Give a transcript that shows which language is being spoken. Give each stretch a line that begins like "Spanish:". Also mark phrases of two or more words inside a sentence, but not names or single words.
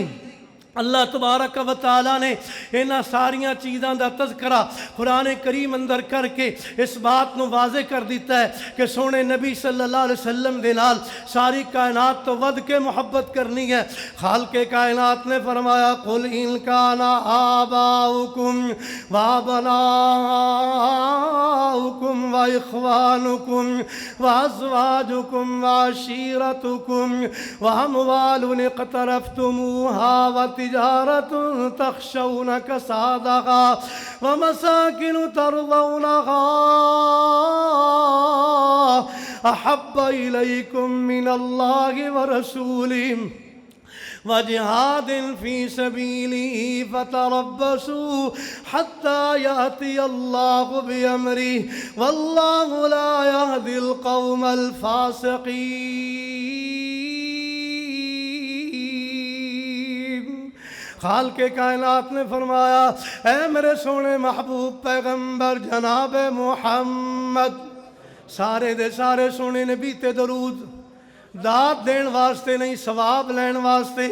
Punjabi: اللہ
Arabic: تبارک و تعالی
Punjabi: نے انہاں ساریاں چیزاں دا تذکرہ قرآن کریم اندر کر کے اس بات نو واضح کر دیتا ہے کہ سونے نبی
Arabic: صلی اللہ علیہ وسلم
Punjabi: دے نال ساری کائنات تو ود کے محبت کرنی ہے۔ خالق کائنات نے فرمایا
Arabic: قل ان کان آباؤکم و ابناؤکم و اخوانکم و ازواجکم و عشیرتکم و اموال اقترفتموها و تجارت تخشون کسادها ومساکن ترضونها احب الیکم من اللہ ورسولہ وجہاد فی سبیلہ فتربصوا حتی یأتی اللہ بامرہ واللہ لا یہدی القوم الفاسقین۔
Punjabi: خالق کائنات نے فرمایا اے میرے سونے محبوب پیغمبر جناب محمد، سارے دے سارے سونے نبی تے درود داد دین واسطے نہیں، ثواب لین واسطے۔